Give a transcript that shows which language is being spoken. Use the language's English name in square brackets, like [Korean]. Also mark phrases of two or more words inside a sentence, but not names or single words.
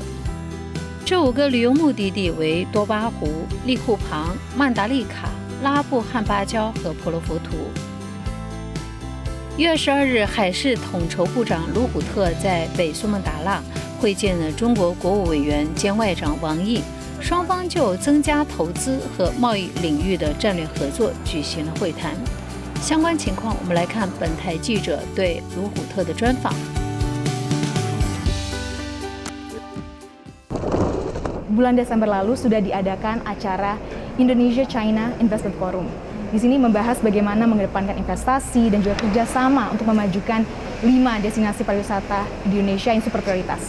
[Chinese] 这5个旅游目的地为多巴湖、利库旁、曼达利卡、拉布汉巴礁和婆罗浮屠。1月12日，海事统筹部长卢虎特在北苏门答腊会见了中国国务委员兼外长王毅。双方就增加投资和贸易领域的战略合作举行了会谈。相关情况，我们来看本台记者对卢虎特的专访。 [Indonesian] Bulan Desember lalu sudah diadakan acara Indonesia China Investment Forum. Di sini membahas bagaimana mengedepankan investasi dan juga kerjasama untuk memajukan 5 destinasi pariwisata di Indonesia yang super prioritas.